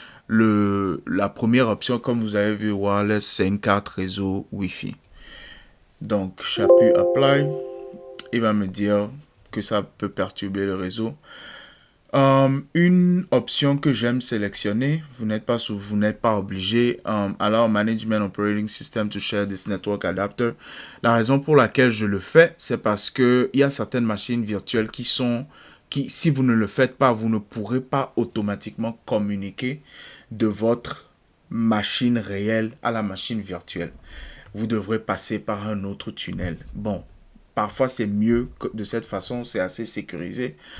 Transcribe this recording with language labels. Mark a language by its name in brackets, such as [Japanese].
[French] La première option, comme vous avez vu, wireless, c'est une carte réseau Wi-Fi. Donc, j'appuie Apply. Il va me dire que ça peut perturber le réseau. Une option que j'aime sélectionner, vous n'êtes pas obligé. [English] Allow Management Operating System to share this network adapter. [French] La raison pour laquelle je le fais, c'est parce que il y a certaines machines virtuelles si vous ne le faites pas, vous ne pourrez pas automatiquement communiquer de votre machine réelle à la machine virtuelle. Vous devrez passer par un autre tunnel. Bon, parfois c'est mieux de cette façon, c'est assez sécurisé.